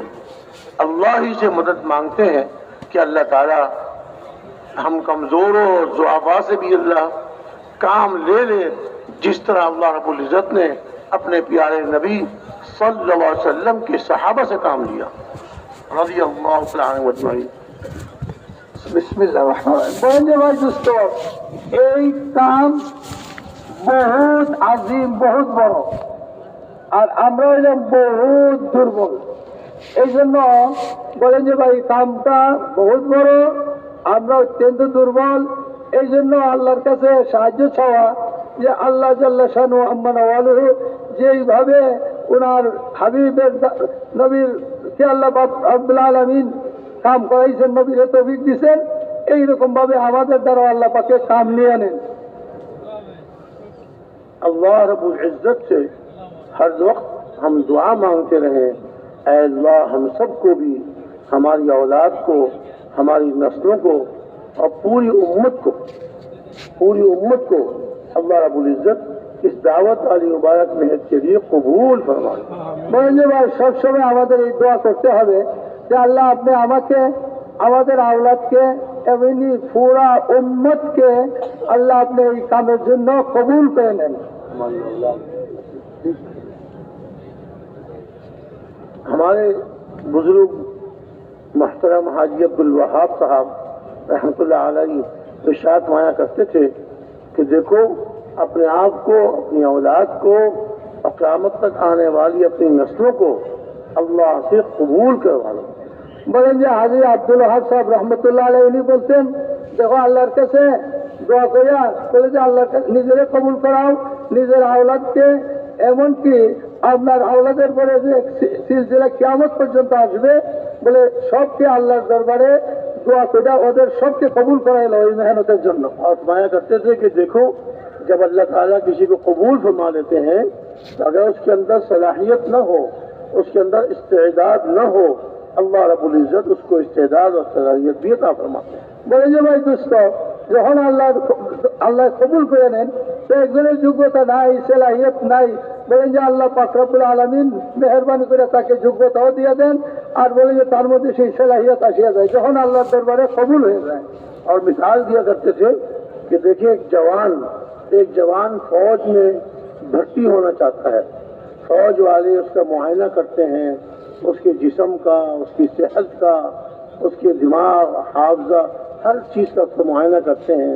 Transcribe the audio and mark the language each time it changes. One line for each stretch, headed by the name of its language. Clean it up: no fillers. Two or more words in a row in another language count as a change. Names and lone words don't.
Urdu: اللہ ہی سے مدد مانگتے ہیں کہ اللہ تعالی ہم کمزوروں اور ضعفاء سے بھی اللہ کام لے لے، جس طرح
Arabic: اللہ رب العزت
Urdu: نے اپنے پیارے نبی
Arabic: صلی اللہ علیہ وسلم
Urdu: کے صحابہ سے کام لیا
Arabic: رضی اللہ تعالی عنہم اجمعین. بسم اللہ الرحمن الرحیم.
Urdu: بھائی دوستو،
Bangla: এই কাম বহুত আজিম, বহুত বড়, আর আমরা হইলাম বহুত দুর্বল. এই জন্য বলেন যে ভাই কামটা বহুত বড়, আমরা অত্যন্ত দুর্বল. এই জন্য আল্লাহর কাছে সাহায্য চাওয়া যে আল্লাহ
Arabic: جل شأنه عم نواله
Bangla: যেইভাবে ওনার হাবিবের নবীর কে
Arabic: الله رب العالمين
Bangla: কাম করাইছেন, নবীর তৌফিক দিয়েছেন, এইরকম ভাবে আমাদের দ্বারা আল্লাহ পাকে কাম নিয়ে নেন.
Arabic: اللہ رب العزت
Urdu: سے ہر وقت ہم دعا مانگتے رہیں، اے اللہ ہم سب کو بھی، ہماری اولاد کو، ہماری نسلوں کو، اور پوری امت کو
Arabic: اللہ رب العزت
Urdu: اس دعوت والی مبارک محنت کے لیے قبول فرمائے.
Bangla: বলেন ভাই সব সময় আমাদের এই দোয়া করতে হবে যে আল্লাহ আপনি আমাকে, আমাদের আওলাদকে, এমনি পুরা উম্মতকে আল্লাহ আপনি এই কামের জন্য কবুল করে নেন.
Urdu: ہمارے بزرگ محترم حاجی عبدالوہاب صاحب
Arabic: رحمۃ اللہ علیہ
Urdu: ارشاد مایا کرتے تھے کہ دیکھو اپنے آپ کو، اپنی اولاد کو، اور قیامت تک آنے والی اپنی نسلوں کو اللہ سے قبول کروا لو.
Bangla: বলেন যে হাজী আব্দুল ওয়াহাব সাহেব
Arabic: رحمة الله عليه
Bangla: উনি বলতেন, দেখো আল্লাহর কাছে দোয়া করিয়া বলে যে আল্লাহর কাছে নিজেরে কবুল করাও, নিজের আওলাদকে, এমনকি আপনার আওলাদের পরে যে সিলসিলা কিয়ামত পর্যন্ত আসবে, বলে সবকে আল্লাহর দরবারে দোয়া করিয়া ওদের সবকে কবুল করাইল ওই মেহনতের জন্য.
Urdu: اور فرمایا کرتے تھے کہ دیکھو جب اللہ تعالیٰ کسی کو قبول فرما لیتے ہیں تو اگر اس کے اندر صلاحیت نہ ہو، اس کے اندر استعداد نہ ہو،
Arabic: اللہ رب العزت
Urdu: اس کو استعداد اور صلاحیت بھی عطا فرماتے ہیں.
Bangla: বলেন যে ভাই দোস্ত, যখন আল্লাহ কবুল করে নেন তো একজনের যোগ্যতা নাই, সেলাহিয়ত নাই, বলেন যে আল্লাহ পাক
Arabic: رب العالمين
Bangla: মেহেরবানি করে তাকে যোগ্যতাও দিয়ে দেন, আর বলেন যে তার মধ্যে সেই সেলাহিয়ত আসিয়া যায় যখন আল্লাহর দরবারে কবুল হয়ে যায়.
Urdu: اور مثال دیا کرتے تھے کہ دیکھیں ایک جوان فوج میں بھرتی ہونا چاہتا ہے. فوج والے اس کا معائنہ کرتے ہیں، اس کے جسم کا، اس کی صحت کا، اس کے دماغ، حافظہ، ہر چیز کا اس کا معائنہ کرتے ہیں.